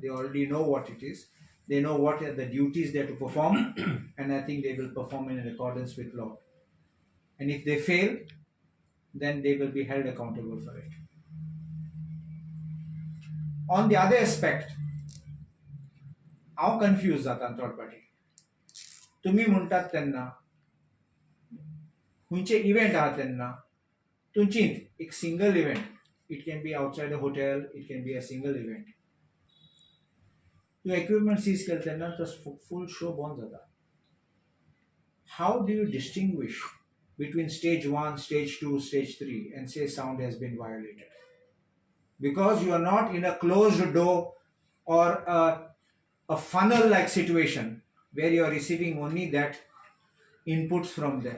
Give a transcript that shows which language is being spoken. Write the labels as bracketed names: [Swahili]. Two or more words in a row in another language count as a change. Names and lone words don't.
[English] They already know what it is. They know what are the duties they have to perform and I think they will perform in accordance with law. And if they fail, then they will be held accountable for it. On the other aspect, how confused [Konkani] जाता [English] third party. [Konkani] तुम्ही म्हणटात तेन्ना खंयचे इव्हेंट आहा तेन्ना तुमचींच एक [English] single event, It can be outside a hotel, it can be a single event, [Konkani] तूं [English] equipment seize [Konkani] केलें तेन्ना तो [English] full show [Konkani] बंद जाता. [English] How do you distinguish between stage 1, stage 2, stage 3 and say sound has been violated? Because you are not in a closed door or a funnel like situation where you are receiving only that inputs from there.